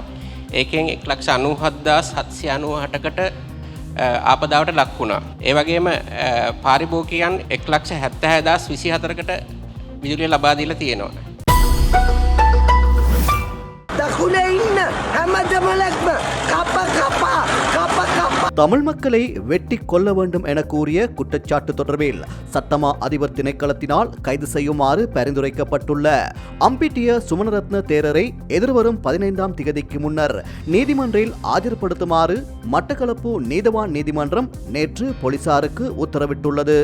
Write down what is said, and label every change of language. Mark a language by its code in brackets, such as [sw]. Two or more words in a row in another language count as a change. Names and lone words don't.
[si] ඒකෙන් 1,97,798කට ආපදාවට ලක් වුණා. ඒ වගේම පාරිභෝගිකයන් 1,76,024කට විදුලිය ලබා දීලා තියෙනවා. දකුණේ ඉන්න හැම දෙමළක්ම කප [ta] தமிழ் மக்களை வெட்டி கொல்ல வேண்டும் என கூறிய குற்றச்சாட்டு தொடர்பில் சட்டமா அதிபர் திணைக்களத்தினால் கைது செய்யுமாறு பரிந்துரைக்கப்பட்டுள்ள அம்பிட்டிய சுமணரத்ன தேரரை எதிர்வரும் 15ஆம் திகதிக்கு முன்னர் நீதிமன்றில் ஆஜர்படுத்துமாறு மட்டக்களப்பு நீதவான் நீதிமன்றம் நேற்று போலீசாருக்கு உத்தரவிட்டுள்ளது.